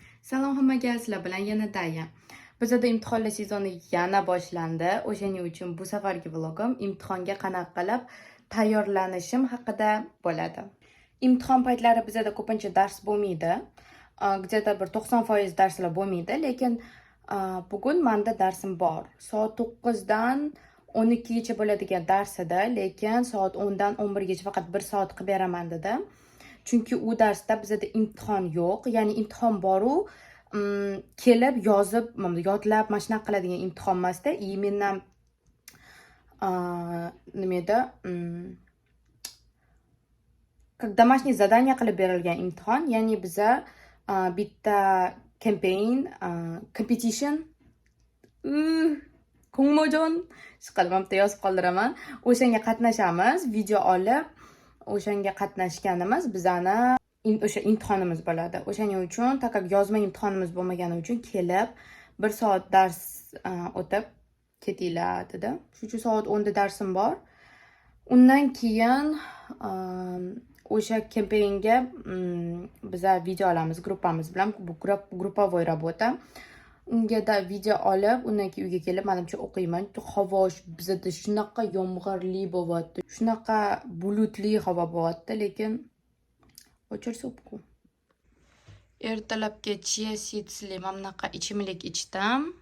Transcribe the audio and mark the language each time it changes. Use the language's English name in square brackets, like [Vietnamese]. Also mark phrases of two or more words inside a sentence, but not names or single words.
[Uzbek] Salom hammaga, sizlar bilan yana Daya. Bizda imtihonlar sezoni yana boshlandi. O'shaning uchun bu safargi vlogim imtihonga qanaqa qilib tayyorlanishim haqida bo'ladi. Imtihon paytlari bizda ko'pincha dars bo'lmaydi. Где-то bir 90% darslar bo'lmaydi, lekin bugun menda darsim bor. Soat 9 dan 12 gacha bo'ladigan dars edi, lekin soat 10 dan 11 gacha faqat 1 soat qilib beraman dedi. Chunki u darsda bizda imtihon yo'q, ya'ni imtihon bor-u, kelib yozib, yodlab, mana shunaqa qiladigan imtihon emasda. Именно nima edi? [Russian] Как домашнее задание [Uzbek] qilib berilgan imtihon, ya'ni biza bitta campaign, competition, ko'ngiljon chiqarmabda yozib qoldiraman. O'shanga qatnashamiz, video olib, o'shanga qatnashganimiz bizani o'sha imtihonimiz bo'ladi. O'shaning uchun, [Russian] так как [Uzbek] yozma imtihonimiz bo'lmagani uchun kelib 1 soat dars o'tib ketinglar dedi. Shuning soat 10 da darsim bor. Undan keyin o'sha campaignga biza video olamiz gruppamiz bilan. [Russian] Bu групповой работа. [Uzbek] Unga da video olib, undan keyin uyga kelib, menimcha o'qiyman. Havo bizda shunaqa yomg'irli bo'lyapti, shunaqa bulutli havo bo'lyapti, lekin o'chirsa-ku. Ertalabga chia seedsli mana bunaqa ichimlik ichdim.